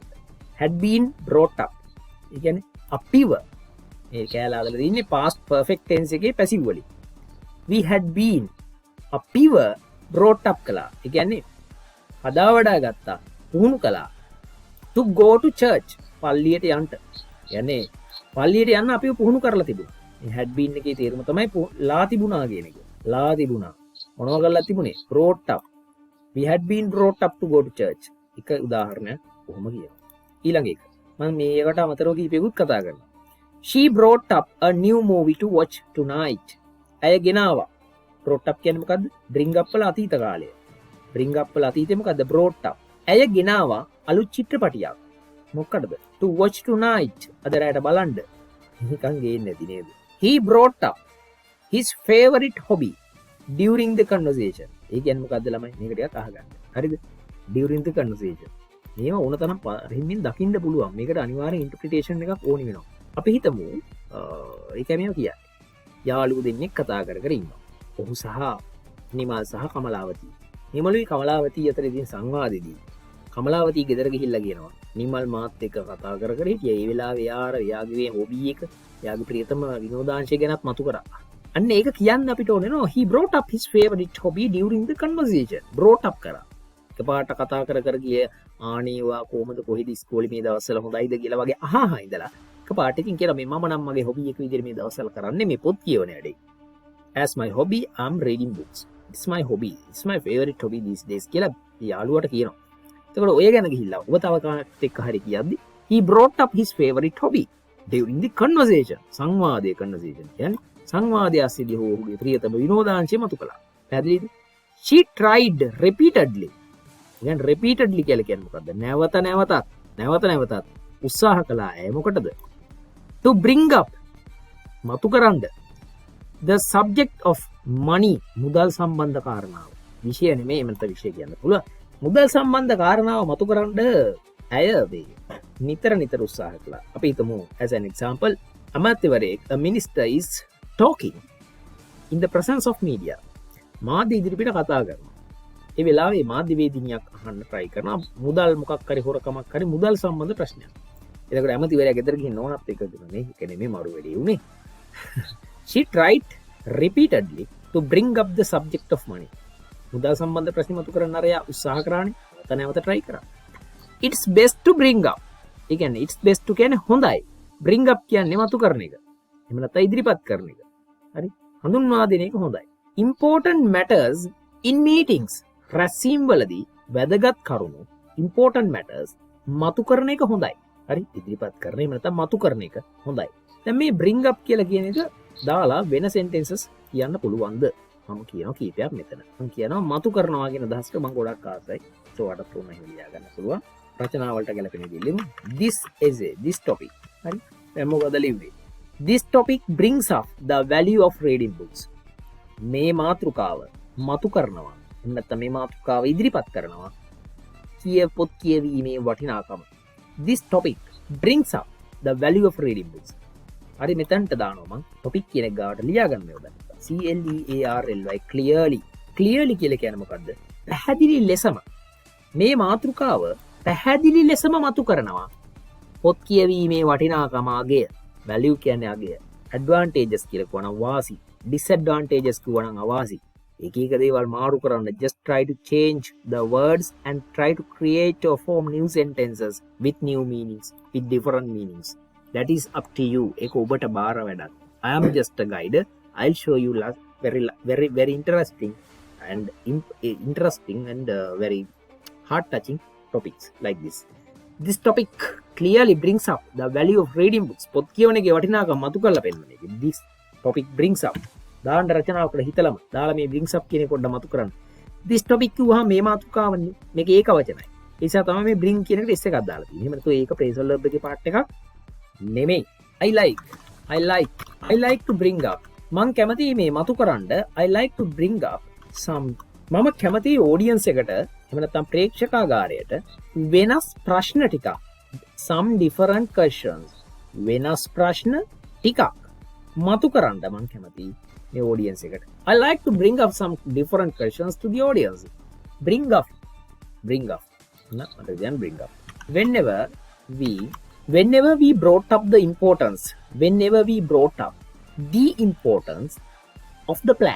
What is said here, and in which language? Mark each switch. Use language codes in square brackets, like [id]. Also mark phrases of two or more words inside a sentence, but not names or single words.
[en] had been brought up. [si] ඒ කියන්නේ අපිව මේ කැලේ අදලා ඉන්නේ [en] past perfect tense [si] එකේ passive වලින්. [en] we had been අපිව brought up කළා. [si] ඒ කියන්නේ හදා වඩා ගත්තා. පුහුණු කළා. [en] to go to church. [si] පල්ලියට යන්න. කියන්නේ පල්ලියට යන්න අපිව පුහුණු කරලා තිබුණා. මේ [en] had been [si] එකේ තේරුම තමයි ලා තිබුණා කියන එක. ලා තිබුණා. මොනවා කරලා තිබුණේ? [en] brought up. we had been brought up to go to church. [si] එක උදාහරණයක් කොහොම කියනවා. ඊළඟ එක. මම මේකට අමතරව කීපෙකුත් කතා කරනවා. [en] she brought up a new movie to watch tonight. [si] ඇය ගෙනාවා. [en] brought up [si] කියන්නේ මොකද්ද? [en] bring up [si] වල අතීත කාලය. [en] bring up [si] වල අතීතේ මොකද්ද? [en] brought up. [si] ඇය ගෙනාවා අලුත් චිත්‍රපටියක්. මොකටද? [en] to watch tonight. [si] අද රාට බලන්න. නිකන් ගේන්නේ නැති නේද? [en] he brought up his favorite hobby during the conversation. [si] ඒ කියන්නේ මොකද්ද ළමයි? මේක ටිකක් අහගන්න. හරිද? [en] during the conversation. [si] මේව ඕන තරම් හිමින් දකින්න පුළුවන්. මේකට අනිවාර්ය ඉන්ටර්ප්‍රිටේෂන් එකක් ඕනි වෙනවා. අපි හිතමු ඒක මේව කියන්නේ. යාළුවෝ දෙන්නෙක් කතා කර කර ඉන්නවා. ඔහු සහ නිමල් සහ කමලාවතී. නිමලුයි කමලාවතී අතර ඉතින් සංවාදෙදී කමලාවතී ගෙදර ගිහිල්ලා කියනවා නිමල් මාත් එක්ක කතා කර කර හිටියා. ඒ වෙලාවේ එයාගේ හොබි එක, එයාගේ ප්‍රියතම විනෝදාංශය ගැනත් මතු කරා. අන්න ඒක කියන්න අපිට ඕනේ නෝ [en] he brought up his favorite hobby during the conversation. brought up කරා. [si] එකපාරට කතා කර කර ගියේ ආනේවා කොහමද කොහෙද ඉස්කෝලේ මේ දවස්වල හොඳයිද කියලා වගේ අහහා ඉඳලා එකපාරට ඉතින් කියලා මේ මම නම් මගේ හොබි එක විදිහට මේ දවස්වල කරන්නේ මේ පොත් කියවන වැඩේ. [en] as my hobby I'm reading books. it's my hobby. it's my favorite hobby these days කියලා යාළුවට කියනවා. [si] එතකොට ඔය ගැන ගිහිල්ලා ඔබ තව කෙනෙක් එක්ක හරි කියද්දි [en] he brought up his favorite hobby during the conversation. [si] සංවාදයේ conversation කියන්නේ සංවාදය ඇස්සිදී ඔහුගේ ප්‍රියතම විනෝදාංශය මතු කළා. පැහැදිලිද? [en] she tried repeatedly. [si] කියන්නේ repeatedly කියලා කියන්නේ මොකද්ද? නැවත නැවතත් උත්සාහ කළා. ඒ මොකටද? [en] to bring up [si] මතු කරන්න [en] the subject of money. [si] මුදල් සම්බන්ධ කාරණාව. විෂය නෙමෙයි මන්ට විෂය කියන්න පුළුවන්. මුදල් සම්බන්ධ කාරණාව මතු කරන්න ඇය නිතර උත්සාහ කළා. අපි හිතමු [en] as an example අමාත්‍යවරයෙක් a minister is talking in the presence of media. [si] මාධ්‍ය ඉදිරිපිට කතා කරනවා. ඒ වෙලාවේ මාධ්‍යවේදිනියක් අහන්න try කරනවා මුදල් මොකක් හරි හොරකමක් හරි මුදල් සම්බන්ධ ප්‍රශ්නයක්. එතකොට ඇමතිවරයා ගෙදර ගිහින් නෝනත් එක්ක දුන්නේ. ඒක නෙමෙයි මරු වෙලේ උනේ. [en] she tried repeatedly to bring up the subject of money. [si] මුදල් සම්බන්ධ ප්‍රශ්න මතු කරන්න අරයා උත්සාහ කරානේ. නැවත try කරා. [en] it's best to bring up. [si] ඒ කියන්නේ [en] it's best to [si] කියන්නේ හොඳයි. [en] bring up [si] කියන්නේ මතු කරන එක. එහෙම නැත්නම් ඉදිරිපත් කරන එක. හරි? හඳුන්වා දෙන එක හොඳයි. [en] important matters in meetings. [si] රැස්වීම් වලදී වැදගත් කරුණු [en] important matters [si] මතු කරන එක හොඳයි. හරි? ඉදිරිපත් කරන එහෙම නැත්නම් මතු කරන එක හොඳයි. දැන් මේ [en] bring up [si] කියලා කියන එක දාලා වෙන sentences කියන්න පුළුවන්ද? මම කියනවා කීපයක් මෙතන. මම කියනවා මතු කරනවා කියන අදහසට මම ගොඩක් ආසයි. ඒකට තුන එහෙම ලියා ගන්න පුළුවන්. රචනා වලට ගැලපෙන දේ ලියමු. [en] this topic. [si] හරි? දැන් මොකද ලිව්වේ? [en] this topic brings up the value of reading books. [si] මේ මාතෘකාව මතු කරනවා. එහෙම නැත්නම් මේ මාතෘකාව ඉදිරිපත් කරනවා. පොත් කියවීමේ වටිනාකම. [en] this topic brings up the value of reading books. [si] හරි මෙතනට දානවා මම topic කියන එක ගාවට ලියා ගන්න ඕනේ. clearly clearly කියලා කියන්නේ මොකද්ද? පැහැදිලි ලෙසම මේ මාතෘකාව පැහැදිලි ලෙසම මතු කරනවා. පොත් කියවීමේ වටිනාකම අගය. value කියන්නේ අගය. advantages කියලා කියනවා වාසි. disadvantages කියනවා අවාසි. එක දේවල් මාරු කරන්න. [en] just try to change the words and try to create or form new sentences with new meanings, with different meanings. That is up to you. [si] ඒක ඔබට බාර වැඩක්. [en] I am just a guide. I'll show you very interesting and very heart touching topics like this. This topic clearly brings up the value of reading books. [si] පොත් කියවන එකේ වටිනාකම මතු කරලා පෙන්නන එක. [en] This topic brings up. [si] දාන්න රචනාවකට හිතලම දාලා මේ [en] brings up [si] කියන එක පොඩ්ඩක් මතු කරන්න. [en] This topic [si] කිව්වහම මේ මාතෘකාවනේ. මේක ඒක වචනයි. ඒ නිසා තමයි මේ bring කියන එකට s එකක් දාලා තියෙන්නේ. එහෙම නැත්නම් ඒක [en] phrasal verb [si] එකේ part එකක් නෙමෙයි. [en] I like to bring up. [si] මං කැමති මේ මතු කරන්න [en] I like to bring up some. [si] මම කැමති audience එකට එහෙම නැත්නම් ප්‍රේක්ෂකාගාරයට වෙනස් ප්‍රශ්න ටිකක්. [en] some different questions. [si] වෙනස් ප්‍රශ්න ටිකක් මතු කරන්න මං කැමති මේ audience එකට. [en] I like to bring up some different questions to the audience. Bring up. Not again bring up. Whenever we brought up the importance of the plan.